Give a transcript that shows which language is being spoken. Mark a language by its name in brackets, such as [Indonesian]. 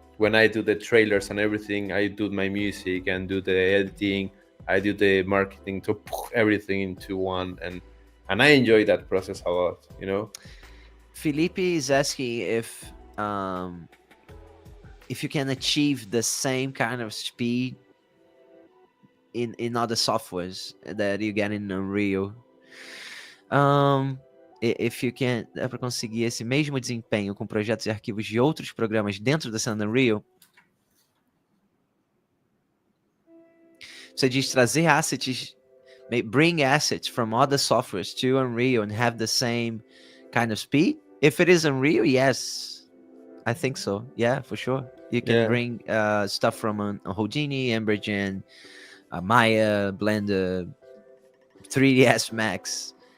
[English] When I do the trailers and everything, I do my music and do the editing, I do the marketing, to put everything into one, and I enjoy that process a lot, you know. Felipe is asking if you can achieve the same kind of speed in other softwares that you get in Unreal. If you can, [Portuguese] dá para conseguir esse mesmo desempenho com projetos e arquivos de outros programas dentro da cena Unreal. Você diz trazer assets, [English] bring assets from other softwares to Unreal and have the same kind of speed. If it is Unreal, yes, I think so. Yeah, for sure. You can bring stuff from Houdini, Embergen, Maya, Blender, 3ds Max.